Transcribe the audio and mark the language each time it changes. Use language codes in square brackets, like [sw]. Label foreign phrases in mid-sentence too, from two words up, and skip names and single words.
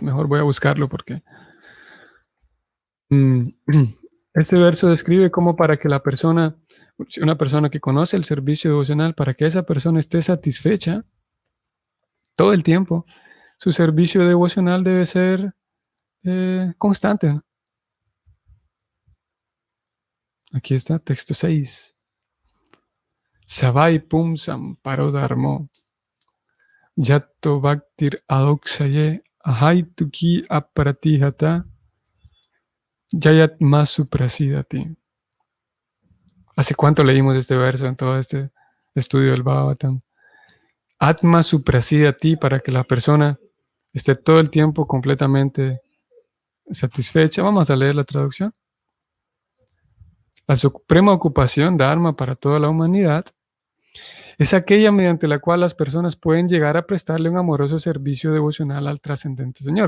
[es] Mejor voy a buscarlo porque mm, este verso describe cómo para que la persona, una persona que conoce el servicio devocional, para que esa persona esté satisfecha todo el tiempo, su servicio devocional debe ser constante, ¿no? Aquí está, texto 6. [sa] Savai pumsam parodharmo. Yatto bhaktir adoksaye ahaituki aparatihata yayat masu prasidati. [es] ¿Hace cuánto leímos este verso en todo este estudio del Bhagavatam? [sa] Atma suprasidati, [es] para que la persona esté todo el tiempo completamente satisfecha. Vamos a leer la traducción. La suprema ocupación dharma para toda la humanidad es aquella mediante la cual las personas pueden llegar a prestarle un amoroso servicio devocional al trascendente Señor.